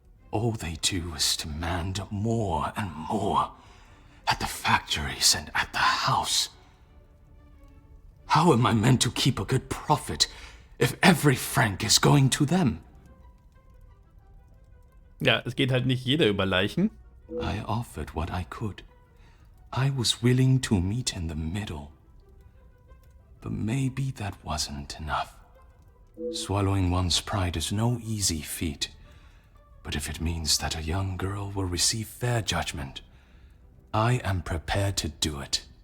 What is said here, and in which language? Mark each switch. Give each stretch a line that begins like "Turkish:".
English: All they do is demand more and more at the factories and at the house. How am I meant to keep a good profit if every franc is going to them?
German: Ja, es geht halt nicht jeder über Leichen.
English: I offered what I could. I was willing to meet in the middle. But maybe that wasn't enough. Swallowing one's pride is no easy feat. But if it means that a young girl will receive fair judgment, I am prepared to do it.